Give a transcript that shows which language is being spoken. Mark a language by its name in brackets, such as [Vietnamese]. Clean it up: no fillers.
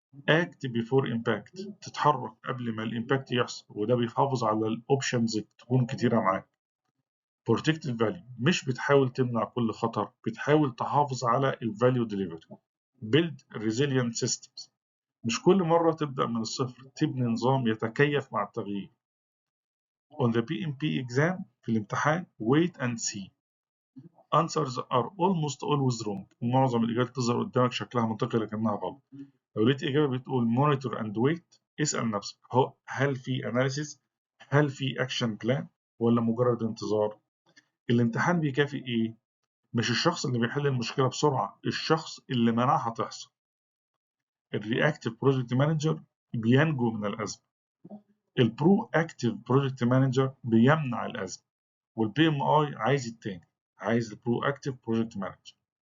[English] act before impact، [Arabic] تتحرك قبل ما الامباكت يحصل، وده بيحافظ على الاوبشنز تكون كتيرة معاك. protect الفاليو، مش بتحاول تمنع كل خطر، بتحاول تحافظ على الفاليو ديليفري. [English] build resilient systems، [Arabic] مش كل مرة تبدأ من الصفر، تبني نظام يتكيف مع التغيير. [English] on the PMP exam، [Arabic] في الامتحان [English] wait and see، answers are almost always wrong، [Arabic] معظم الإجابات تظهر قدامك شكلها منطقي لكنها غلط. لو لقيت إجابة بتقول [English] monitor and wait، [Arabic] اسأل نفسك هل في analysis، هل في action plan، ولا مجرد انتظار؟ الامتحان بيكافئ إيه؟ مش الشخص اللي بيحل المشكلة بسرعة، الشخص اللي منعها تحصل. الرياكتيف بروجكت مانجر بينجو من الأزمة، البرو اكتيف بروجكت مانجر بيمنع الأزمة، والبي ام اي عايز التاني، عايز البرو اكتيف بروجكت مانجر.